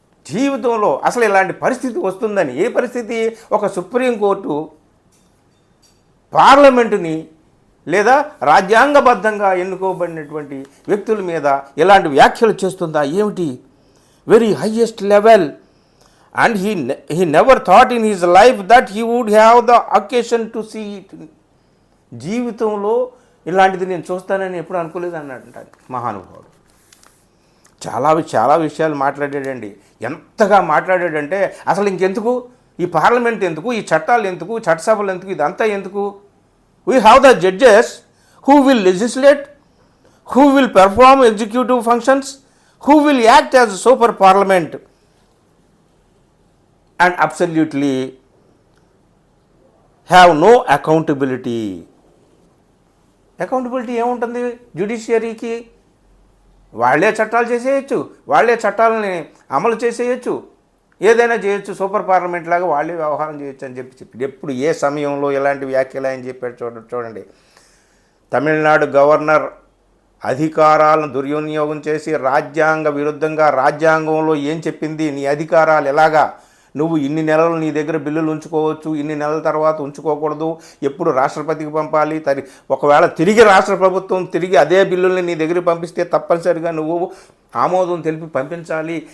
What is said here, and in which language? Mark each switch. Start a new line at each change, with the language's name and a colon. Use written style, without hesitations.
Telugu: జీవితంలో అసలు ఇలాంటి పరిస్థితి వస్తుందని. ఏ పరిస్థితి? ఒక సుప్రీంకోర్టు పార్లమెంటుని లేదా రాజ్యాంగబద్ధంగా ఎన్నుకోబడినటువంటి వ్యక్తుల మీద ఇలాంటి వ్యాఖ్యలు చేస్తుందా ఏమిటి?
English: Very highest level. And he never thought in his life that he would have the occasion to see it.
Telugu: జీవితంలో ఇలాంటిది నేను చూస్తానని ఎప్పుడు అనుకోలేదు అన్నాడు మహానుభావుడు. చాలా విషయాలు మాట్లాడాడండి. ఎంతగా మాట్లాడాడంటే అసలు ఇంకెందుకు ఈ పార్లమెంట్ ఎందుకు, ఈ చట్టాలు ఎందుకు, చట్టసభలు ఎందుకు, ఇదంతా ఎందుకు?
English: We have the judges who will legislate, who will perform executive functions, who will act as a super parliament and absolutely have no accountability.
Telugu: Accountability ఏముంటుంది జ్యుడిషియరీకి? వాళ్ళే చట్టాలు చేసేయచ్చు, వాళ్ళే చట్టాలని అమలు చేసేయచ్చు, ఏదైనా చేయొచ్చు, సూపర్ పార్లమెంట్ లాగా వాళ్ళే వ్యవహారం చేయొచ్చు అని చెప్పి ఎప్పుడు ఏ సమయంలో ఎలాంటి వ్యాఖ్యలు అని చెప్పాడు చూడండి. తమిళనాడు గవర్నర్ అధికారాలను దుర్వినియోగం చేసి రాజ్యాంగ విరుద్ధంగా, రాజ్యాంగంలో ఏం చెప్పింది, నీ అధికారాలు ఎలాగా, నువ్వు ఇన్ని నెలలు నీ దగ్గర బిల్లులు ఉంచుకోవచ్చు, ఇన్ని నెలల తర్వాత ఉంచుకోకూడదు, ఎప్పుడు రాష్ట్రపతికి పంపాలి, ఒకవేళ తిరిగి రాష్ట్ర ప్రభుత్వం తిరిగి అదే బిల్లుల్ని నీ దగ్గరికి పంపిస్తే తప్పనిసరిగా నువ్వు ఆమోదం తెలిపి పంపించాలి.